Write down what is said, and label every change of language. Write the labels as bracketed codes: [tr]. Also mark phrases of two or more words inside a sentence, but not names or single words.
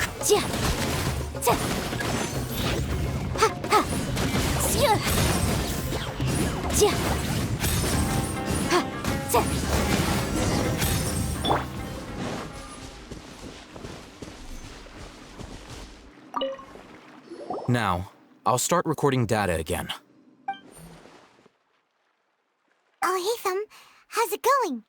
[en] Tia. Ta. Ha ha. Tia. Tia. Ha. Ta. Now, I'll start recording data again. Oh, hey, Thumb. How's it going?